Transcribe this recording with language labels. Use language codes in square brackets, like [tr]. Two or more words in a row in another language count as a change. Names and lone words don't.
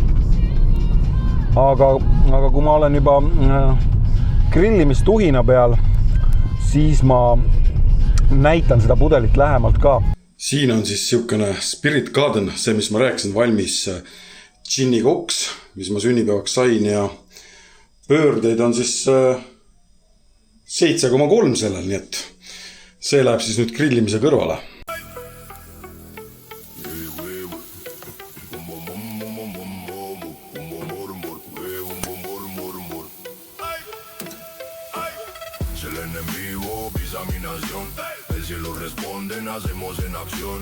[et] Aga kui ma olen juba grillimistuhina peal, siis ma näitan seda pudelit lähemalt ka. Siin on siis siukene Spirit Garden, see, mis ma rääkisin, valmis džinni koks, mis ma sünnipäevaks sain ja pöördeid on siis 7,3 sellel, nii et see läheb siis nüüd grillimise kõrvale. [es] El enemigo pisa mi nación, el cielo responde, nacemos en acción.